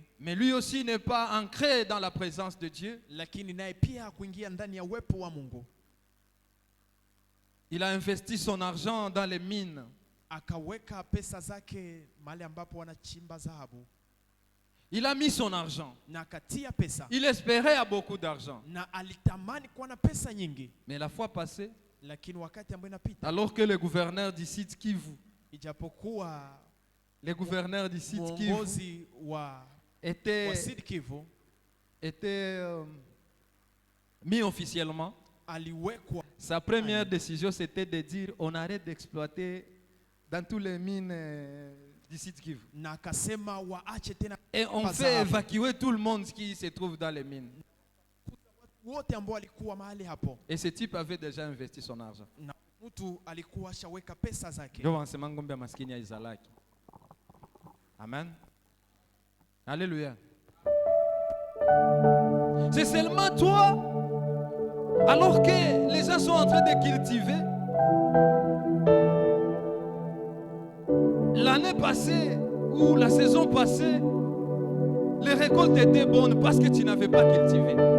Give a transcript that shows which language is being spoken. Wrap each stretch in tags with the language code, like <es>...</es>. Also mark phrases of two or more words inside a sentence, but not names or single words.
<fr>Mais lui aussi n'est pas ancré dans la présence de Dieu.</fr> <sw>Lakini naye pia kuingia ndani ya uwepo wa Mungu.</sw> <fr>Il a investi son argent dans les mines.</fr> <sw>Akaweka pesa zake mahali ambapo wanachimba dhahabu.</sw> <fr>Il a mis son argent.</fr> <sw>Na akatia pesa.</sw> <fr>Il espérait à beaucoup d'argent.</fr> <sw>Na alitamani kuwa na pesa nyingi.</sw> <fr>Mais la fois passée,</fr> <sw>lakini wakati ambao inapita,</sw> <fr>alors que le gouverneur du site Kivu,</fr> <sw>ijapokuwa</sw> <fr>le gouverneur du site Kivu était mis officiellement,</fr> <sw>aliwekwa.</sw> <fr>Sa première décision c'était de dire on arrête d'exploiter dans tous les mines du site Kivu.</fr> <sw>Na akasema waache tena.</sw> <fr>Et on fait évacuer tout le monde qui se trouve dans les mines.</fr> <sw>Wote ambao walikuwa mahali hapo.</sw> <fr>Et ce type avait déjà investi son argent.</fr> <sw>Na mtu alikuwa shaweka pesa zake. Ndio wanasema ngombe maskini ya izalaki.</sw> <fr>Amen. Alléluia. C'est seulement toi, alors que les gens sont en train de cultiver. L'année passée ou la saison passée, les récoltes étaient bonnes parce que tu n'avais pas cultivé.</fr>